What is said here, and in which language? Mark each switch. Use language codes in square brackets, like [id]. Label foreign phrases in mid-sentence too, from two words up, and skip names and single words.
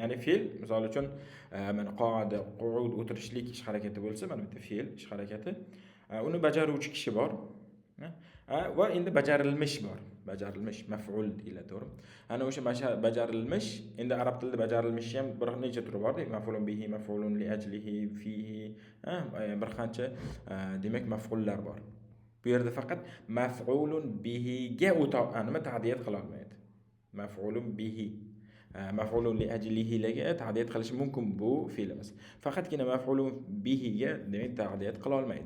[uz] Ya'ni fe'l, misol uchun mana qoida, qu'ud, o'tirishlik ish harakati bo'lsa, mana bitta fe'l ish harakati. Uni bajaruvchi kishi bor. Va endi bajarilmish bor. Bajarilmish maf'ul deyiladi, to'g'ri? Ana o'sha bajarilmish, endi arab tilida bajarilmish ham bir necha turi bor, [ar] مفعول به مفعول لأجله فيه, [uz] bir qancha demak maf'ullar bor. Bu yerda faqat maf'ulun bihiga nima ta'diyat qila olmaydi. [ar] مفعول به مفعول لأجله [uz] lega ta'diyat qilishi mumkin bu fe'limiz. Faqatgina maf'ulun bihiga demak ta'diyat qila olmaydi.